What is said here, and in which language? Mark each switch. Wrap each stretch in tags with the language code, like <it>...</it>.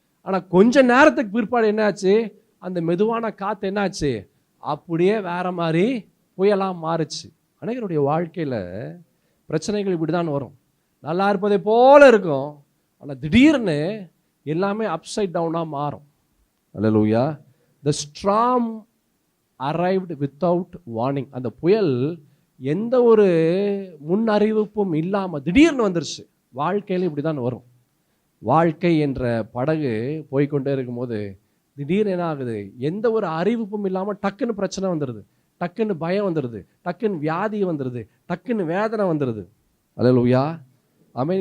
<ta>ஆனால் கொஞ்ச நேரத்துக்கு பிற்பாடு என்னாச்சு? அந்த மெதுவான காற்று என்னாச்சு? அப்படியே வேற மாதிரி புயலாக மாறுச்சு. அநேகருடைய வாழ்க்கையில் பிரச்சனைகள் இப்படி தான் வரும். நல்லா இருப்பதை போல இருக்கும், ஆனால் திடீர்னு எல்லாமே அப்சைட் டவுனாக மாறும். அல்லேலூயா.</ta> <en>The storm arrived without warning.</en> <ta>அந்த புயல் எந்த ஒரு முன் அறிவிப்பும் இல்லாமல் திடீர்னு வந்துருச்சு. வாழ்க்கையில் இப்படி தான் வரும். வாழ்க்கை என்ற படகு போய்கொண்டே இருக்கும்போது திடீர்னு என்ன ஆகுது, எந்த ஒரு அறிவிப்பும் இல்லாமல் டக்குன்னு பிரச்சனை வந்துடுது, டக்குன்னு பயம் வந்துடுது, டக்குன்னு வியாதி வந்துடுது, டக்குன்னு வேதனை வந்துடுது. அல்லேலூயா. ஆமென்.</ta>